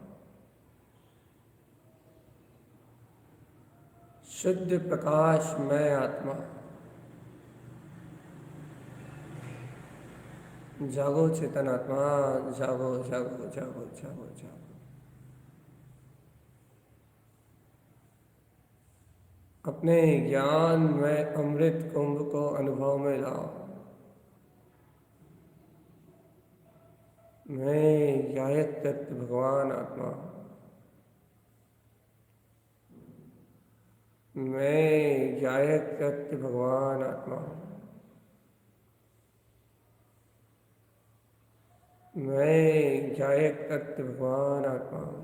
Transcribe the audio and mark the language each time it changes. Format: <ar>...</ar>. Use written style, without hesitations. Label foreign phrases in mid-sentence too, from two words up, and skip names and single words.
<hi>शुद्ध प्रकाश मैं आत्मा। जागो चेतन आत्मा, जागो जागो जागो जागो जागो। अपने ज्ञान में अमृत कुंभ को अनुभव में लाओ। मैं गायक तत्व भगवान आत्मा, मैं गायक तत्व भगवान आत्मा, मैं गायक तत्व भगवान आत्मा।</hi>